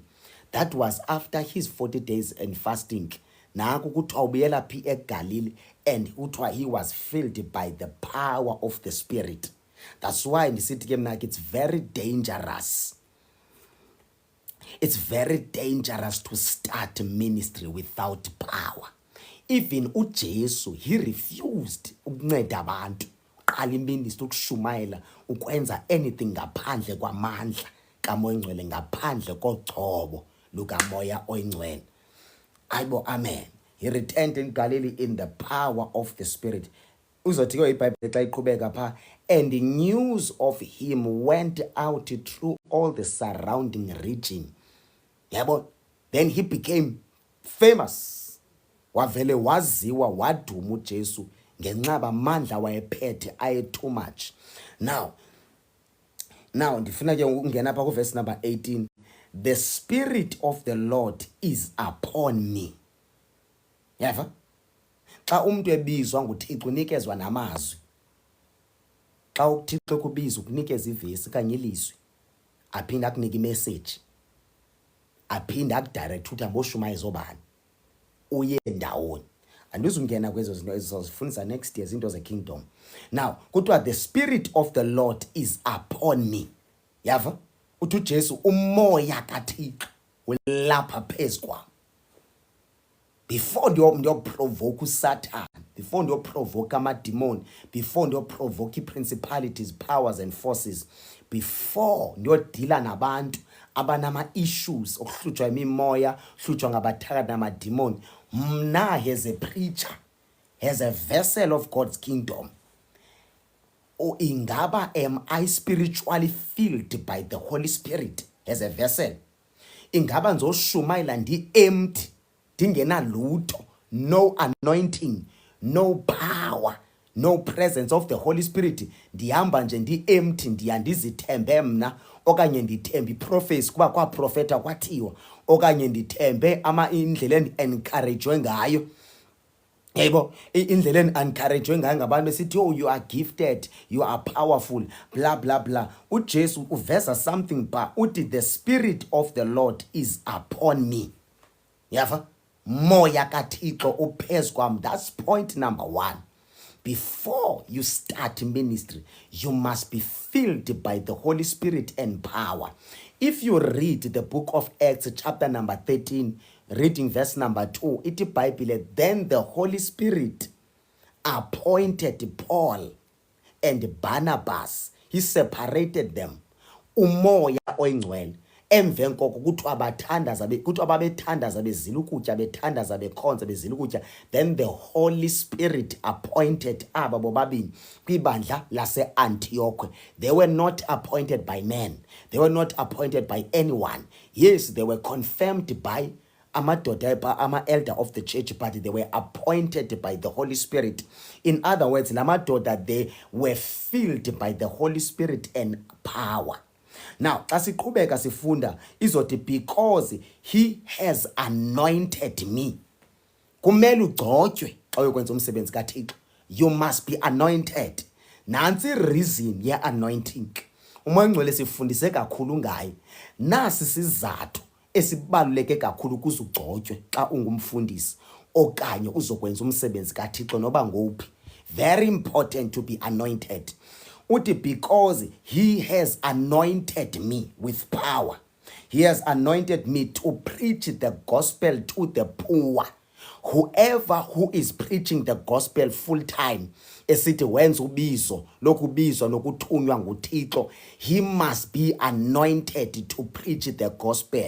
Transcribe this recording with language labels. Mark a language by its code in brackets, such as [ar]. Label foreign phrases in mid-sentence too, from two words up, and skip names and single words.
[en] That was after his 40 days and fasting. [xh] Naku kuthiwa ubuyela phi eGalilee, [en] and kuthiwa he was filled by the power of the Spirit. That's why [xh] ndisithi ke mna [en] it's very dangerous. It's very dangerous to start ministry without power. Even uJesu, he refused [xh] ukunceda abantu. Qala iministry ukushumayela ukwenza anything ngaphandle kwamandla kaMoya Oyingcwele, ngaphandle kogcobo lukaMoya Oyingcwele. Ayibo, amen. [en] He returned in Galilee in the power of the Spirit. [xh] Uzothi ke iBhayibhile xa iqhubeka pha, [en] and the news of him went out through all the surrounding region. Yabo, then he became famous. [xh] Wavele waziwa waduma uJesu ngenxaba amandla wayephethe aye [en] too much. [xh] Now ndifuna ke ungena pha ku [en] verse number 18. The Spirit of the Lord is upon me. [xh] Yava? Xa umuntu ebizwa nguThixo unikezwa namazwi. Xa uThixo kubiza ukunikeza ivesi kanye ilizwi, aphinda akunika imessage, aphinda akudirect ukuthi amboshumayeza obani, uye ndawoni. Andizungena kwezo zinto ezizofundisa [en] next year [xh] into ze-kingdom. Now kuthiwa the Spirit of the Lord is upon me. Yava? Uthi uJesu umoya kaThixo ulapha phezu kwami. Before ndiyoprovoke uSatan, before ndiyoprovoke amademon, before ndiyoprovoke [en] i-principalities, powers and forces, [xh] before ndiyodila nabantu abanama-issues okuhlutshwa imimoya, hlutshwa ngabathakathi namademon, mna [en] as a preacher, as a vessel of God's kingdom, [xh] ingaba [en] am I spiritually filled by the Holy Spirit as a vessel? [xh] Ingaba nzoshumayela ndi-empty, ndingenalutho, [en] no anointing, no power, no presence of the Holy Spirit, [xh] ndihamba nje ndi-empty, ndiyandizithembe mna, okanye ndithembe prophecy kuba kwaprofeta kwathiwa, okanye ndithembe indlela encouragewe ngayo. Yebo, indlela encouragewe ngayo ngabantu besithi, [en] oh, you are gifted, you are powerful, blah blah blah. [xh] uJesu uveza [en] something [xh] ba uthi [en] the Spirit of the Lord is upon me. [xh] Yava? Moya kaThixo uphezu kwami. [en] That's point number 1. Before you start ministry, you must be filled by the Holy Spirit and power. If you read the book of Acts chapter number 13, reading verse number 2, [xh] iti iBhayibhile, [en] then the Holy Spirit appointed Paul and Barnabas. He separated them. [xh] Umoya Oyingcwele. Emveni koko kuthiwa babethandaza bezila ukutya, bethandaza bekhonza bezila ukutya, [en] then the Holy Spirit appointed [xh] aba bobabini kwibandla lase-Antioch. [en] They were not appointed by men, they were not appointed by anyone. Yes, they were confirmed by ama-elder of the church, but they were appointed by the Holy Spirit. In other words, namadoda, they were filled by the Holy Spirit and power. Now, [xh] xa siqhubeka sifunda izothi [en] because he has anointed me. [xh] Kumele ugcotywe xa uyokwenza umsebenzi kaThixo. [en] You must be anointed. [xh] Nansi reason ye-anointing. Umoya Oyingcwele sifundise kakhulu ngayo. Nasi sizathu esibaluleke kakhulu ukuze ugcotywe xa ungumfundisi okanye uzokwenza umsebenzi kaThixo noba ngowuphi. [en] Very important to be anointed. Uthi because he has anointed me with power. He has anointed me to preach the gospel to the poor. whoever who is preaching the gospel full time [xh] esithi wenza ubizo lokubizwa nokuthunywa nguThixo, [en] he must be anointed to preach the gospel.